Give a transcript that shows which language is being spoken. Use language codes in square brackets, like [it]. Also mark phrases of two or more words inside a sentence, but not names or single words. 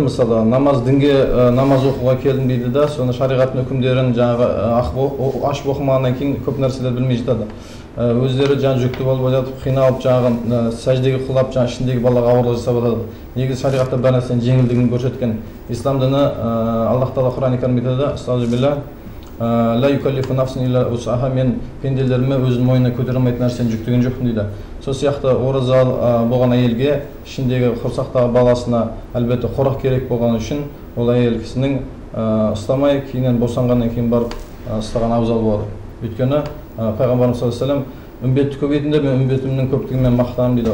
[kk] Мысалы, дінге намаз оқуға келдім дейді да, соны шариғаттың үкімдерін жаңағы ашып оқымағаннан кейін көп нәрселер білмей жатады. Өздері жаңа жүкті болып жатып, қиналып жаңағы сәждеге құлап, жаңа ішіндегі балаға ауырлық жасап жатады. Негізі шариғатта бар нәрсенің жеңілдігін көрсеткен. Ислам діні Аллах Тағала Құран-ы Кәрімде айтады: астағфируллах, [ar] لا يكلف نفسا إلا وسعها, [kk] мен пенделеріме өзінің мойнына көтере алмайтын нәрсені жүктеген жоқпын дейді. Сол сияқты ораза болған әйелге ішіндегі құрсақтағы баласына әлбетте қорық керек болған үшін ол әйел кісінің ұстамай кейіннен босанғаннан кейін барып ұстаған абзал болады. Өйткені пайғамбарымыз [ar] صلى الله عليه وسلم: [kk] үмбетті көбейтіңдер, мен үмбетімнің көптігімен мақтанамын дейді.